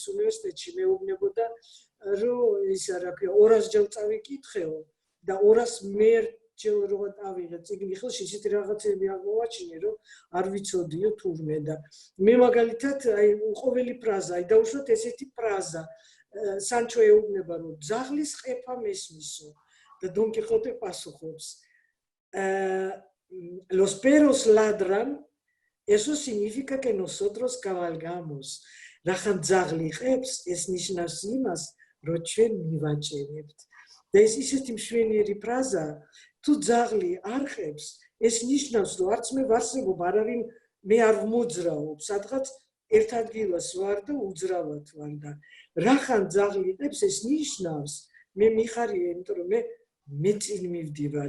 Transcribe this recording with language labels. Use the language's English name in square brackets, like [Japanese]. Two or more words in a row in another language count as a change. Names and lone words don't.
[Georgian] უნივერსიტეტში მეუბნებოდა, რომ ის რა ქვია 200 ჯერ წავიკითხეო და 200 მერჯერ რო ავიღე წიგნი ხელში, ისეთი რაღაცები აღმოვაჩინე, რომ არ ვიცოდიო თურმე და მე მაგალითად აი ყოველი ფრაზა, აი დავუშვათ ესეთი ფრაზა სანჩო ეუბნება, რომ ძაღლის ყეფა მესმისო და დონ კიხოტე პასუხობს [Spanish] los perros ladran, eso significa que nosotros cabalgamos. [Georgian] Რახან ძაღლი ყებს, ეს ნიშნავს იმას, რომ ჩვენ მივაჭერებთ. და ეს ისეთი მშვენიერი ფრაზა, თუ ძაღლი არ ყებს, ეს ნიშნავს, რომ არც მე ვარსებობ, არავინ მე არ ვმოძრაობ, სადღაც ერთ ადგილას ვარ და უძრავად ვარ და რახან ძაღლი ყებს, ეს ნიშნავს, მე მიხარია, იმიტომ რომ მე წინ მივდივარ.